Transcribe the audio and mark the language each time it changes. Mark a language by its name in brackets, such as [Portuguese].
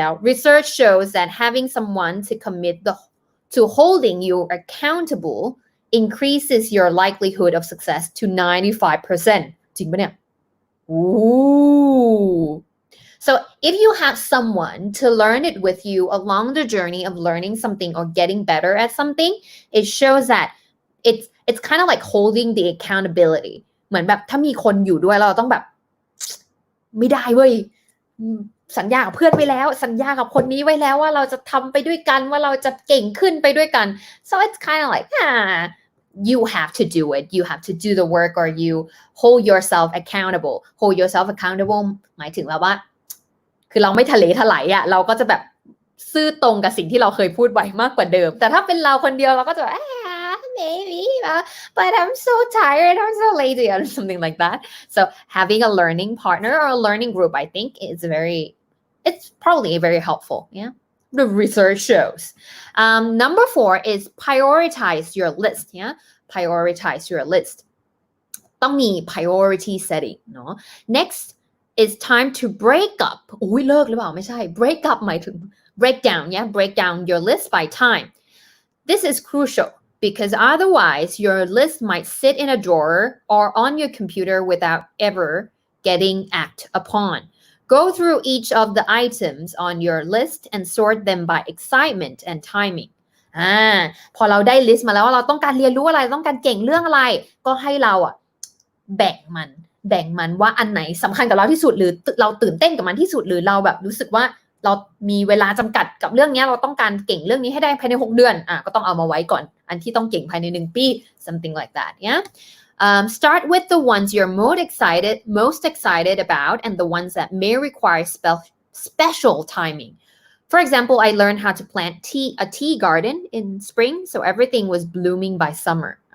[English] Research shows that having someone to commit to holding you accountable increases your likelihood of success to 95%. [Thai] จริงปะเนี่ย? [English] Ooh. So if you have someone to learn it with you along the journey of learning something or getting better at something, it shows that it's kind of like holding the accountability. [Thai] เหมือนแบบถ้ามีคนอยู่ด้วยเราต้องแบบไม่ได้เว้ยสัญญากับเพื่อนไว้แล้วสัญญากับคนนี้ไว้แล้วว่าเราจะทำไปด้วยกันว่าเราจะเก่งขึ้นไปด้วยกัน [English] so it's kind of like you have to do it. You have to do the work or you hold yourself accountable. Hold yourself accountable [Thai] หมายถึงแล้วว่าคือเราไม่ทะเลทลายอ่ะเราก็จะแบบซื่อตรงกับสิ่งที่เราเคยพูดไว้มากกว่าเดิมแต่ถ้าเป็นเราคนเดียวเราก็จะ [English] maybe but I'm so tired, I'm so lazy or something like that. So having a learning partner or a learning group, I think it's probably very helpful. Yeah, the research shows. Number 4 is prioritize your list. Yeah, prioritize your list. [Thai] ต้องมี priority setting เนาะ [English] Next is time to break up. [Thai] อุ๊ยเลิกหรือเปล่าไม่ใช่ break up หมายถึง break down. [English] Yeah, break down your list by time. This is crucial.Because otherwise, your list might sit in a drawer or on your computer without ever getting acted upon. Go through each of the items on your list and sort them by excitement and timing. [Thai] พอเราได้ list มาแล้วว่าเราต้องการเรียนรู้อะไรต้องการเก่งเรื่องอะไรก็ให้เราแบ่งมันว่าอันไหนสำคัญกับเราที่สุดหรือเราตื่นเต้นกับมันที่สุดหรือเราแบบรู้สึกว่าเรามีเวลาจำกัดกับเรื่องนี้เราต้องการเก่งเรื่องนี้ให้ได้ภายใน6เดือนก็ต้องเอามาไว้ก่อนอันที่ต้องเก่งภายใน1ปี [English] something like that yeah start with the ones you're most excited about and the ones that may require special timing. For example, I learned how to plant a tea garden in spring so everything was blooming by summer.